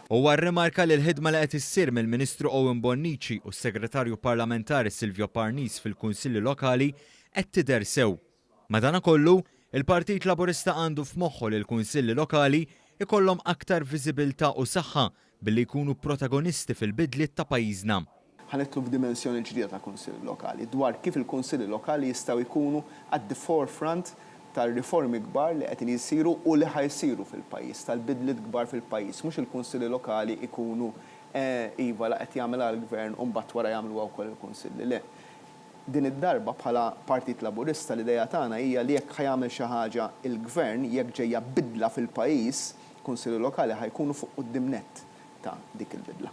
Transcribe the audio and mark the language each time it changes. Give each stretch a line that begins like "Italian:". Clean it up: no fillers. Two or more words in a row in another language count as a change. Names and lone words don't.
Maltese: Huwa rrimarka li l-ħidma li qed issir mill-Ministru Owen Bonnici u s-Segretarju Parlamentari Silvio Parnis fil-Kunsilli Lokali qed tidher sew. Madankollu, il-Partit Laburista għandu f'moħħu li l-Kunsilli Lokali ikollhom aktar viżibilità u saħħa billi jkunu protagonisti fil-bidliet ta' pajjiżna. Ħanitlu f'dimensjoni ġdida ta' Kunsilli Lokali dwar kif il-Kunsilli Lokali jistgħu jkunu
English: at the forefront
Maltese: tal-riformi kbar li qed jisiru u li ħajsiru fil-pajjiż, tal-bidliet kbar fil-pajjiż, mhux il-Kunsilli Lokali ikunu iva la qed jagħmilha l-Gvern u mbagħad wara jagħmluha wkoll il-Kunsilli. Le. Din id-darba bħala Partit Laburista l-idea tagħna hija li jekk ħajamel xi ħaġa il-Gvern jekk ġejja bidla fil-pajjiż, Kunsilli Lokali ħajkunu fuq quddiem nett ta' dik il-bidla.